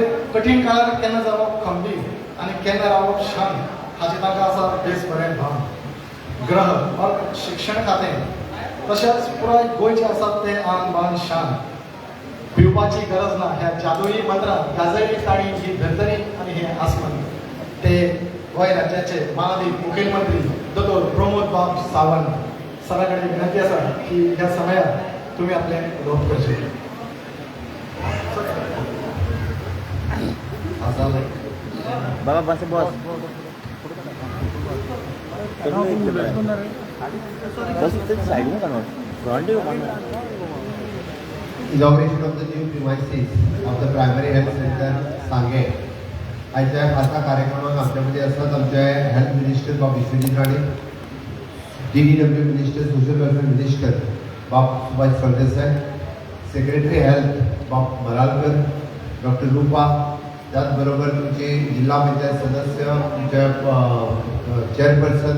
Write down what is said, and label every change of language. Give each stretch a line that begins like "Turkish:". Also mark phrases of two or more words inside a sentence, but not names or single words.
Konkani: कठीण काळार केन्ना जावप खंबीर आनी केन्ना रावप शांत हाचे तांकां आसा बेस बरें भान ग्रह अर्थ शिक्षण खातें तशेंच पुराय गोंयचे आसात ते
Hindi: आन बान शान
Konkani: पिवपाची गरज ना ह्या जादुई मंत्रात गाजयली ताणी ही धर्तरी आनी हे आसमान ते गोंय राज्याचे माननीय मुखेलमंत्री दोतोर प्रमोद बाब सावंत सरा कडेन विनंती आसा की ह्या समयार तुमी आपले उलोवप करचें
Hindi: बाबा बस बस साइड में करना फ्रंट
English: Inauguration of the new premises of the primary health center
Konkani: सांगे आयच्या खासा कार्यक्रमाक आमच्या मदीं आसात आमचे
English: health minister
Konkani: बाब विश्वजीत राणे DDW मिनिस्टर
English: social welfare minister
Konkani: बाब सुभाष फळदेसाय
English: secretary health
Konkani: बाब मरालकर डॉक्टर रूपा त्याचबरोबर तुमचे जिल्हा पंचायत सदस्य तुमचे चेअरपर्सन